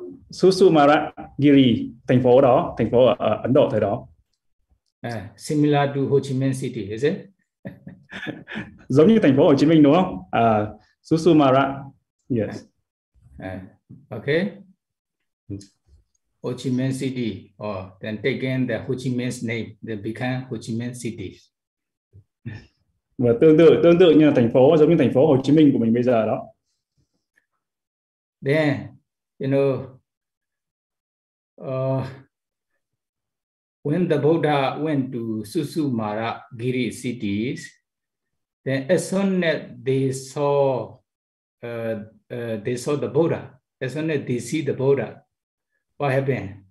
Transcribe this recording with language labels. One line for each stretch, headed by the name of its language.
Vietnamese: Susumaragiri, thành phố đó, thành phố ở Ấn Độ thời đó.
English: Similar to Ho Chi Minh City, is it?
Vietnamese: Giống như thành phố Hồ Chí Minh đúng không?
English: Susumara, yes. Okay. Ho Chi Minh City, or then taken the Ho Chi Minh's name, then become Ho Chi Minh City.
Vietnamese: Và tương tự như là thành phố, giống như thành phố Hồ Chí Minh của mình bây giờ đó.
English: Then, you know, when the Buddha went to Susumaragiri City, then as soon as they saw the Buddha, as soon as they see the Buddha, what happened?